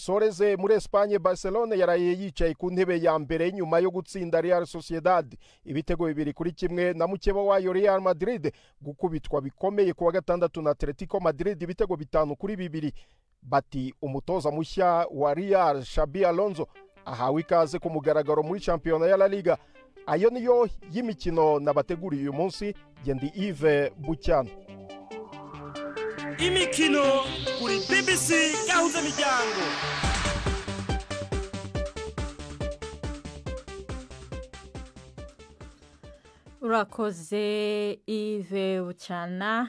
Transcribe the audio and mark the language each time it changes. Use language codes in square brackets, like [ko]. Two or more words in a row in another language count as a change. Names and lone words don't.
[rw] Soreze muri Espagne, Barcelona yaraye yicaye ku ntebe ya mbere nyuma yo gutsinda Real Sociedad ibitego 2-1 na mukeba wayo Real Madrid gukubitwa bikomeye ku wa gatandatu na Atletico Madrid ibitego 5-2. Bati umutoza mushya wa Real Xabi Alonso ahawe ikaze ku mugaragaro muri shampiyona ya La Liga. Ayo niyo y'imikino nabateguriye uyu munsi. Gendi Yves Bucyana. Imikino kuri BBC gahuza miryango. Urakoze Yves Bucyana.